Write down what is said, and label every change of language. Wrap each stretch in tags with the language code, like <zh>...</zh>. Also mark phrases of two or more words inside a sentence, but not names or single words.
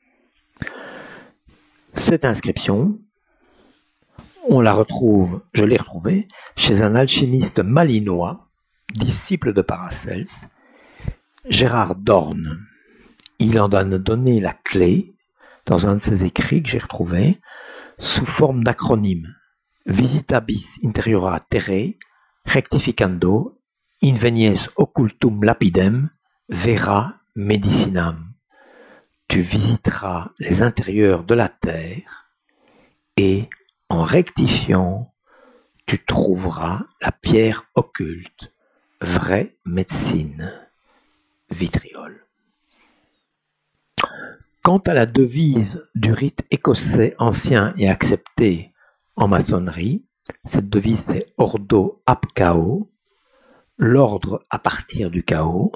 <fr>Cette inscription, je l'ai retrouvée chez un alchimiste malinois, disciple de Paracels, Gérard Dorn. Il en a donné la clé dans un de ses écrits que j'ai retrouvé sous forme d'acronyme:</fr> <la>Visitabis interiora terrae, rectificando, invenies occultum lapidem, vera medicinam.</la> <fr>Tu visiteras les intérieurs de la terre et, en rectifiant, tu trouveras la pierre occulte, vraie médecine. Vitriol. Quant à la devise du rite écossais ancien et accepté en maçonnerie, cette devise c'est</fr> <la>Ordo ab chaos,</la> <fr>l'ordre à partir du chaos.</fr>